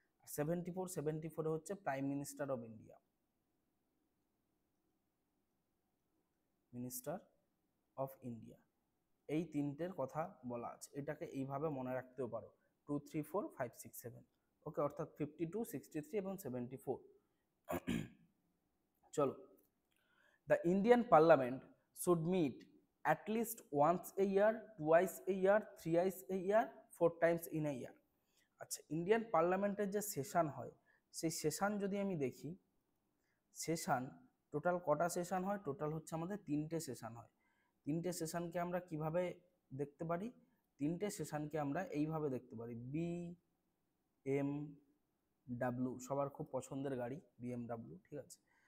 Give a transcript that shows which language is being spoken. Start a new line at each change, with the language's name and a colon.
Bangla: 74-এ হচ্ছে prime minister of India, minister of India. এই তিনটের কথা বলা আছে, এটাকে এইভাবে মনে রাখতেও পারো, 2, 3, 4, 5, 6, 7। ওকে, অর্থাৎ 52, 63 এবং 74। চলো,
English: The Indian parliament should meet at least once a year, twice a year, thrice a year, 4 times in a year।
Bangla: আচ্ছা, ইন্ডিয়ান পার্লামেন্টের যে সেশন হয়, সেই সেশন যদি আমি দেখি, সেশন টোটাল কটা সেশন হয়? টোটাল হচ্ছে আমাদের 3টে সেশন হয়। 3টে সেশনকে আমরা কিভাবে দেখতে পারি? 3টে সেশনকে আমরা এইভাবে দেখতে পারি, BMW, সবার খুব পছন্দের গাড়ি BMW, ঠিক আছে।